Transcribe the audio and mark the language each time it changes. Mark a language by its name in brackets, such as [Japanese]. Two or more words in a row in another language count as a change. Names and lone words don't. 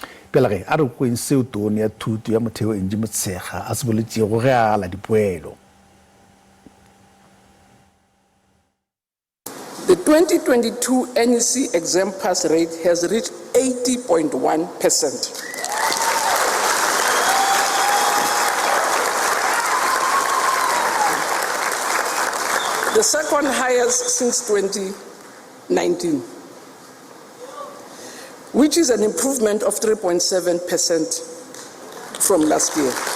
[Northern Sotho] pele ge a re kweng seo tone ya thuto ya motheo Angie Motshekga a se boletšego ge a ala dipoelo. [English] The 2022 NEC exam pass rate has reached 80.1%. The second highest since 2019, which is an improvement of 3.7% from last year.